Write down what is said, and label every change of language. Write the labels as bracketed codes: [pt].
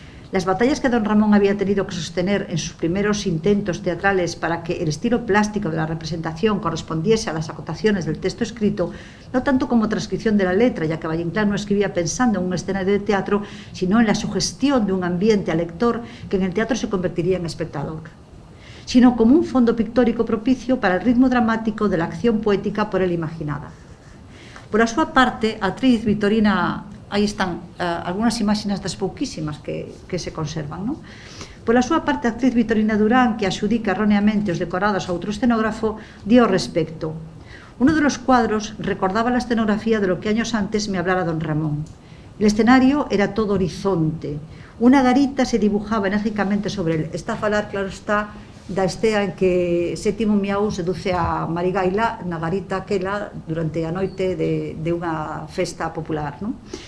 [es] Las batallas que don Ramón había tenido que sostener en sus primeros intentos teatrales para que el estilo plástico de la representación correspondiese a las acotaciones del texto escrito, no tanto como transcripción de la letra, ya que Valle Inclán no escribía pensando en un escenario de teatro, sino en la sugestión de un ambiente al lector que en el teatro se convertiría en espectador, sino como un fondo pictórico propicio para el ritmo dramático de la acción poética por él imaginada. [gl] Por a súa parte, a actriz Vitorina, aí están algunhas imaxes das pouquísimas que se conservan, non? Por a súa parte, a actriz Vitorina Durán, que axudica erróneamente os decorados a outro escenógrafo, dio ao respecto. [es] Uno de los cuadros recordaba la escenografía de lo que años antes me hablara don Ramón. El escenario era todo horizonte. Una garita se dibujaba enérgicamente sobre él. [gl] Está a falar, claro está, da estea en que Sétimo Miau seduce a Marigaila na garita aquela durante a noite de unha festa popular, non?